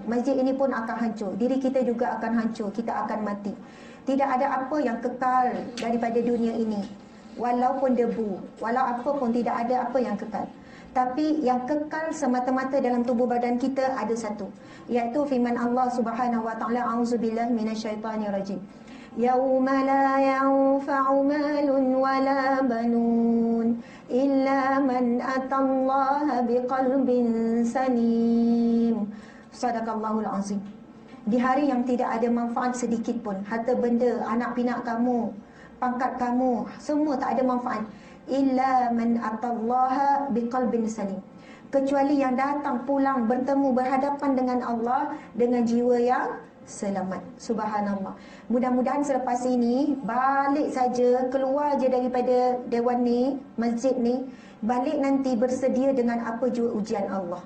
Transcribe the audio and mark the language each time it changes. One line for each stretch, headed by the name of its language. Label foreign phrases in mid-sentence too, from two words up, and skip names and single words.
Malay: Masjid ini pun akan hancur. Diri kita juga akan hancur. Kita akan mati. Tidak ada apa yang kekal daripada dunia ini. Walaupun debu, walau apa pun tidak ada apa yang kekal. Tapi yang kekal semata-mata dalam tubuh badan kita ada satu, iaitu firman Allah
Arabic: سبحانه وتعالى أعوذ بالله من الشيطان الرجيم. يوم لا ينفع مال ولا بنون إلا من أتى الله بقلب سليم. صدق الله العظيم.
Malay: Di hari yang tidak ada manfaat sedikit pun, harta benda, anak pinak kamu, pangkat kamu, semua tak ada manfaat.
Arabic: إلا من أتى الله بقلب سليم.
Malay: Kecuali yang datang pulang bertemu berhadapan dengan Allah dengan jiwa yang selamat.
Arabic: Subhanallah.
Malay: Mudah-mudahan selepas ini balik saja, keluar je daripada dewan ni, masjid ni, balik nanti bersedia dengan apa jua ujian Allah.